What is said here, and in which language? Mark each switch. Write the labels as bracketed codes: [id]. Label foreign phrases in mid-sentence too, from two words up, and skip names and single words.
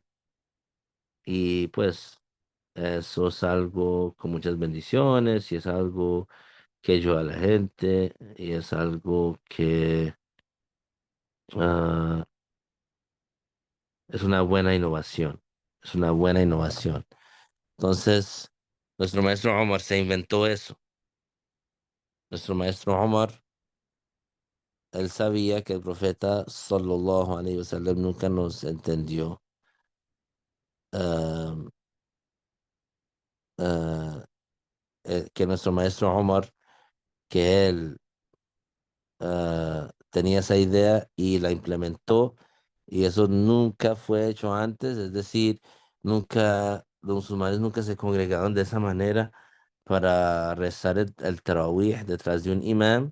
[es] Y pues eso es algo con muchas bendiciones y es algo que ayuda a la gente y es algo que ah, es una buena innovación. Es una buena innovación. Entonces, nuestro maestro Omar se inventó eso. Nuestro maestro Omar, él sabía que el profeta [ar] صلى الله عليه وسلم [es] nunca nos entendió. ah, que nuestro maestro Omar, que él tenía esa idea y la implementó, y eso nunca fue hecho antes, es decir, nunca, los musulmanes nunca se congregaron de esa manera para rezar el tarawih detrás de un imam.